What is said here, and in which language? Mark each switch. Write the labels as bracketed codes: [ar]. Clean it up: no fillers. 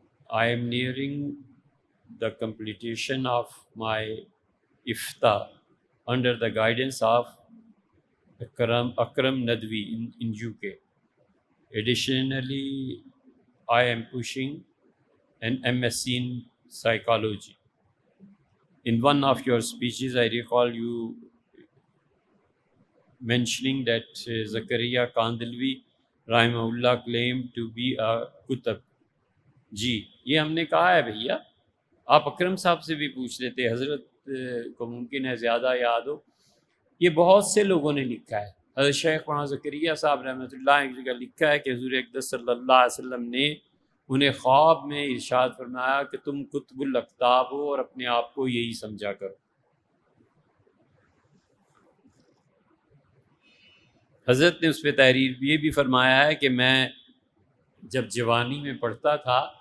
[en] I am nearing the completion of my iftar under the guidance of Akram Nadwi in UK. Additionally, I am pushing an MSc in psychology. In one of your speeches, I recall you mentioning that Zakaria Kandilwi Rahimahullah claimed to be a Kutab. [ur] جی یہ ہم نے کہا ہے بھیا، آپ اکرم صاحب سے بھی پوچھ لیتے، حضرت کو ممکن ہے زیادہ یاد ہو۔ یہ بہت سے لوگوں نے لکھا ہے، حضرت شیخ مولانا زکریا صاحب رحمۃ اللہ ایک جگہ لکھا ہے کہ حضور اقدس صلی اللہ علیہ وسلم نے انہیں خواب میں ارشاد فرمایا کہ تم قطب الاقطاب ہو اور اپنے آپ کو یہی سمجھا کرو۔ حضرت نے اس پہ تحریر یہ بھی فرمایا ہے کہ میں جب جوانی میں پڑھتا تھا